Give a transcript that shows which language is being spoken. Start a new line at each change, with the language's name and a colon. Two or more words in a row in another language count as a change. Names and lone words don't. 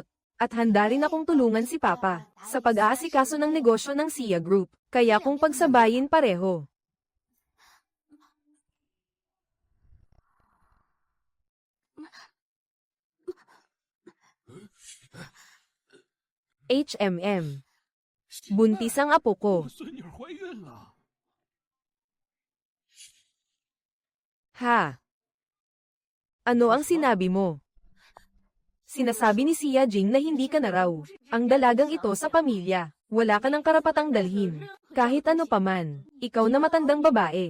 Filipino: At handa rin akong tulungan si Papa sa pag-aasikaso ng negosyo ng Sia Group. Kaya kung pagsabayin pareho. HMM. Buntis ang apo ko.
Chinese: 我孙女怀孕了。
Filipino: Ha? Ano ang sinabi mo? Sinasabi ni Sia Jing na hindi ka na raw ang dalagang ito sa pamilya. Wala ka ng karapatang dalhin. Kahit ano paman, ikaw na matandang babae.